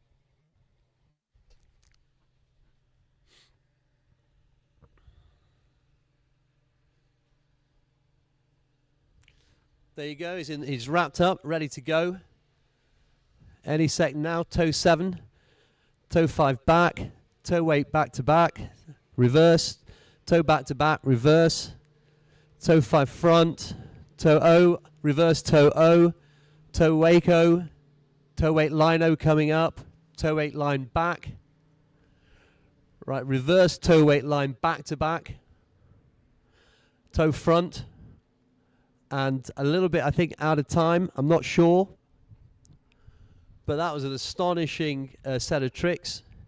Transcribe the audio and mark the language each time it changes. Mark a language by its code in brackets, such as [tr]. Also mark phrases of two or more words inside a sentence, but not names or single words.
[en] There you go, he's wrapped up, ready to go. Any second now, toe 7, toe 5 back, toe weight back to back, reverse, toe back to back, reverse, toe 5 front, toe O, reverse toe O, toe wake O, toe weight line O coming up, toe weight line back. Right, reverse toe weight line back to back, toe front, and a little bit, I think, out of time. I'm not sure. But that was an astonishing set of tricks.